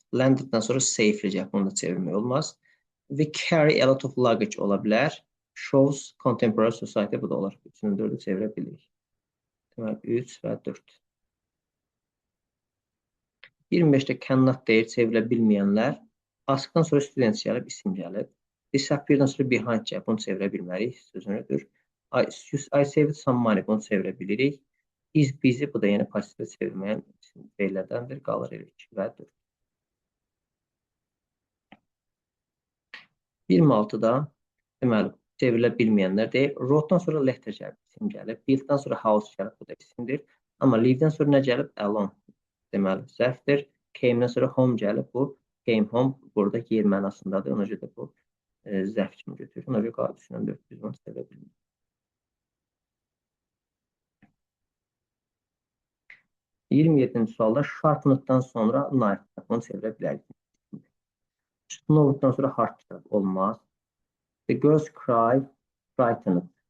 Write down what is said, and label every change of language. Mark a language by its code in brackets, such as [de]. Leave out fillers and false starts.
[az] Landed-dan sonra safely gəlib, bunu da çevirmək olmaz. [en] We carry a lot of luggage [az] ola bilər. [en] Shows contemporary society, [az] bu da olar. 3-ün 4-ü çevirə bilirik. Deməli 3 və 4. 25-də cannot deyir, çevrilə bilməyənlər. Ask-dan sonra students gəlib, isim gəlib. Disappear-dan sonra behind gəlib, bunu çevirə bilmərik, sözünüdür. [en] I saved some money, [az] bunu çevirə bilirik. Is busy, bu da yəni pasivə çevirməyən feillərdəndir, qalır elə 2 və 4. 26-da deməli, çevrilə bilməyənlər deyir. Wrote-dan sonra letter gəlib, isim gəlib. Build-dan sonra house gəlib, bu da isimdir. Amma leave-dən sonra nə gəlib? Alone. Deməli, zərfdir. Came-dən sonra home gəlib, bu [en] came home, [az] burada yer mənasındadır. Ona görə də bu zərf kimi götürür. Ona görə qalıb 3-dən 4 biz bunu çevirə bilmirik. 27-ci sualda sharpened-dan sonra knife, bunu çevirə bilərik. Snowed-dan sonra hard gəlib, olmaz. [en] The girls cry, frightened.